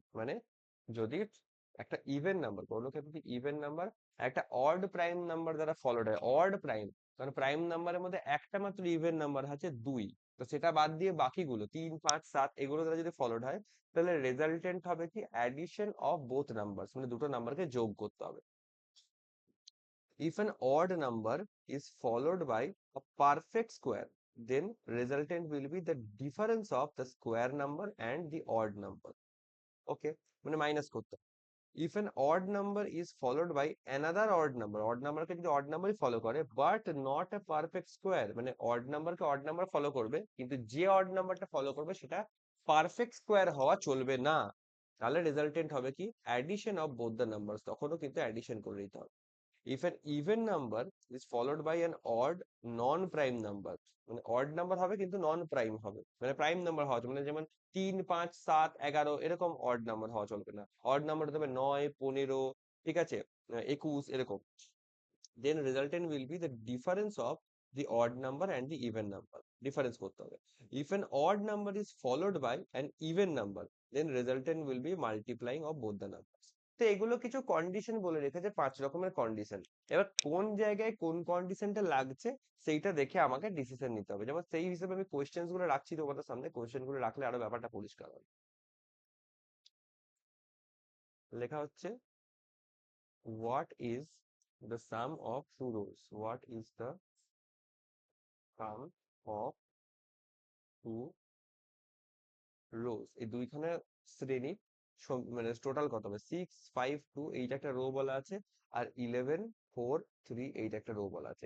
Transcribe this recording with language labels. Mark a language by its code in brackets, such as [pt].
[bn] মানে যদি একটা ইভেন নাম্বার, কোনো ক্ষেত্রে ইভেন নাম্বার একটা অড প্রাইম নাম্বার দ্বারা ফলোড হয়, অড প্রাইম মানে প্রাইম নাম্বারের মধ্যে একটা মাত্র ইভেন নাম্বার আছে দুই, তো সেটা বাদ দিয়ে বাকিগুলো 3, 5, 7 এগুলো দ্বারা যদি ফলোড হয়, তাহলে রেজাল্টেন্ট হবে কি [en] addition of both numbers, [bn] মানে দুটো নাম্বারকে যোগ করতে হবে। [en] If an odd number is followed by a perfect square, then resultant will be the difference of the square number and the odd number. [bn] Okay, মানে মাইনাস করতে হবে। [en] If an odd number is followed by another odd number, [bn] odd number কে যদি odd number follow করে [en] but not a perfect square, [bn] মানে odd number কে odd number follow করবে কিন্তু যে odd numberটা follow করবে সেটা পারফেক্ট স্কোয়ার হওয়া চলবে না, তাহলে রেজাল্টেন্ট হবে কি [en] addition of both the numbers, [bn] তখনও কিন্তু অ্যাডিশন করে দিতে হবে। [en] If an even number is followed by an odd non-prime number, [bn] মানে odd number হবে কিন্তু নন প্রাইম হবে, মানে প্রাইম নাম্বার হওয়া চলবে না, যেমন 3, 5, 7, 11 এরকম odd number হওয়া চলবে না, odd number হতে হবে 9, 15, ঠিক আছে, 21 এরকম, [en] then resultant will be the difference of the odd number and the even number, [bn] difference করতে হবে। [en] If an odd number is followed by an even number, then resultant will be multiplying of both the numbers. [bn] তো এগুলো কিছু condition বলে রেখেছে, 5 রকমের condition. এবার কোন জায়গায় কোন কন্ডিশনটা লাগছে সেইটা দেখে আমাকে ডিসিশন নিতে হবে, যেমন সেই হিসেবে আমি কোয়েশ্চেন্স গুলো রাখছি তোমাদের সামনে, কোয়েশ্চেন গুলো রাখলে আরো ব্যাপারটা পরিষ্কার হবে। লেখা হচ্ছে [en] what is the sum of two rows, what is the sum of two rows, [bn] এই দুইখানে শ্রেণী মানে টোটাল কত হবে, 6, 5, 2 এইটা একটা রো বলা আছে, আর 11, 4, 3 এইটা একটা রো বলা আছে।